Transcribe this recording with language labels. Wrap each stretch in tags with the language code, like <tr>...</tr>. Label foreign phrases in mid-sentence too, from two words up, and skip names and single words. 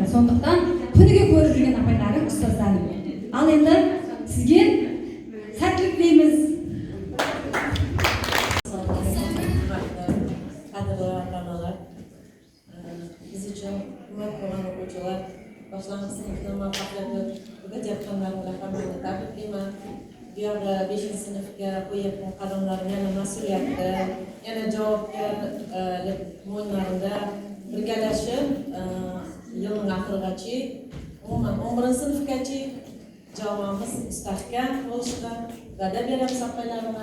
<kk>Сондықтан күніге көріп жүрген апайлары, ұстаздары. Ал енді сізге сәттілік тілейміз. Қадірлі ата-аналар, біз үшін үміт болған оқушылар, башлангыч сыныптың</kk> <uz>muvaffaqiyatli o'qib</uz> <kk>жатқандарыңызға</kk> <uz>hammaga tabriklayman. Buyog'i 5-chi sinfga qo'yayotgan qadamlarim yana mas'uliyatli, yana javobgarlik mo'yinlarida birgalashib, yilning oxirigacha, umuman 11-chi sinfgacha jamoamiz mustahkam bo'lishida va'da beramiz apaylarga.</uz>